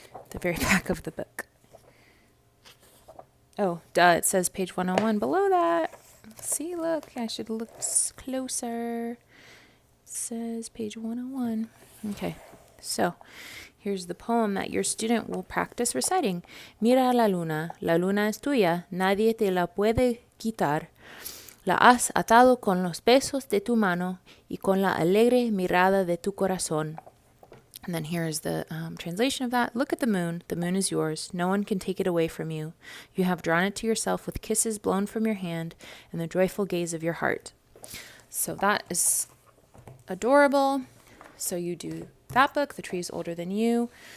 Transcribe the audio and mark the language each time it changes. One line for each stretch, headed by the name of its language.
English: The very back of the book. Oh, duh, it says page 101 below that. See, look, I should look closer. It says page 101. Okay, so here's the poem that your student will practice reciting.
Spanish: Mira la luna es tuya, nadie te la puede quitar. La has atado con los besos de tu mano y con la alegre mirada de tu corazón.
English: And then here's the translation of that. Look at the moon is yours. No one can take it away from you. You have drawn it to yourself with kisses blown from your hand and the joyful gaze of your heart. So that is adorable. So you do that book, The Tree is Older Than You.